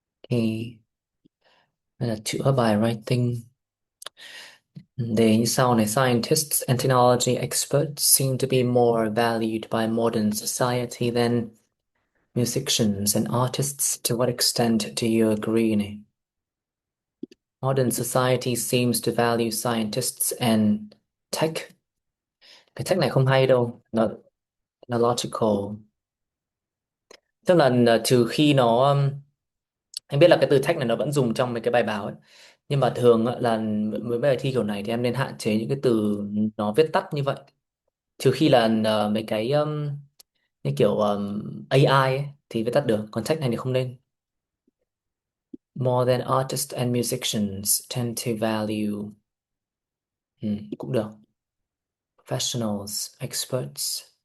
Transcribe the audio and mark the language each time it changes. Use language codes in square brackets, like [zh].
[vi] Thì đây là chữa bài writing. Đề như sau này: [en] Scientists and technology experts seem to be more valued by modern society than musicians and artists. To what extent do you agree này? Modern society seems to value scientists and tech. [vi] Cái tech này không hay đâu. Nó logical. Tức là trừ khi nó em biết là cái từ tech này nó vẫn dùng trong mấy cái bài báo ấy, nhưng mà thường á, là với bài thi kiểu này thì em nên hạn chế những cái từ nó viết tắt như vậy, trừ khi là mấy cái như kiểu AI ấy, thì viết tắt được, còn tech này thì không nên. [en] More than artists and musicians tend to value. [vi] Cũng được. [en] Professionals, experts.